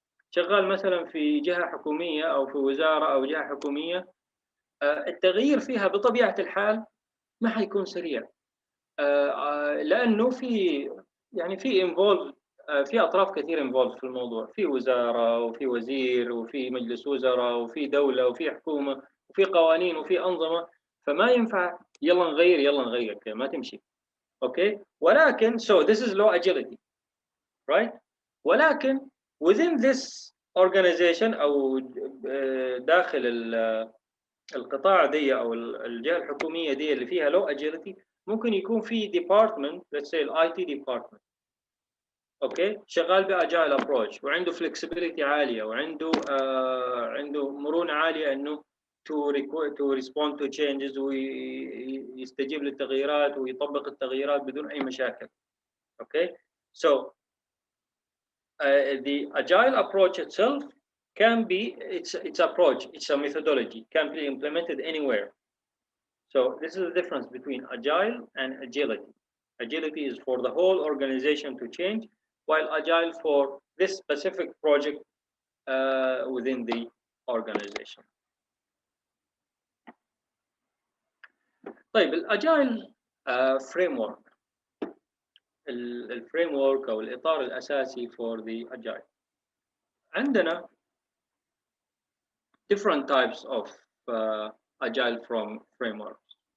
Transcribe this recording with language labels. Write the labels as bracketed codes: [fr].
[ar] شغال مثلا في جهة حكومية او في وزارة او جهة حكومية التغيير فيها بطبيعة الحال ما حيكون سريع لانه في يعني في انفولف في اطراف كثير انفولف في الموضوع. في وزاره وفي وزير وفي مجلس وزراء وفي دوله وفي حكومه وفي قوانين وفي انظمه فما ينفع يلا نغير كده ما تمشي. اوكي ولكن [en] so this is low agility right. [ar] ولكن within this organization او داخل القطاع دي او الجهه الحكوميه دي اللي فيها [en] low agility [ar] ممكن يكون في department [en] let's say [ar] الاي تي department اوكي شغال باجايل ابروتش وعنده flexibility عاليه وعنده عنده مرونه عاليه انه [en] to respond to changes [ar] ويستجيب للتغييرات ويطبق التغييرات بدون اي مشاكل. [en] Okay so the agile approach itself can be its approach, it's a methodology, can be implemented anywhere. So this is the difference between agile and agility. Agility is for the whole organization to change, while agile for this specific project within the organization. [ar] طيب الاجايل framework الفريم او الاطار الاساسي [en] for the agile. عندنا different types of agile frameworks.